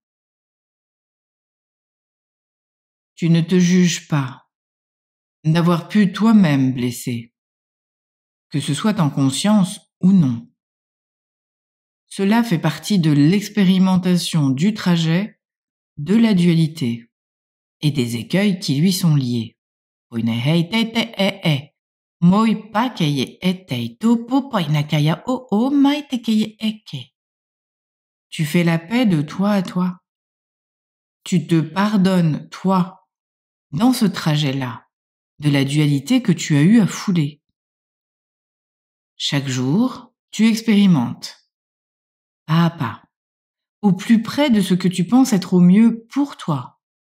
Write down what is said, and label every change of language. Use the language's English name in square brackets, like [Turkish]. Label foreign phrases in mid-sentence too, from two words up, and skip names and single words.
[French] Tu ne te juges pas d'avoir pu toi-même blesser, que ce soit en conscience ou non. Cela fait partie de l'expérimentation du trajet de la dualité et des écueils qui lui sont liés Poinehei te e. Moi pa keye etei topo poinakaya o mai te keye eke. Tu fais la paix de toi à toi. Tu te pardonnes, toi, dans ce trajet-là, de la dualité que tu as eu à fouler. Chaque jour, tu expérimentes, pas à pas, au plus près de ce que tu penses être au mieux pour toi.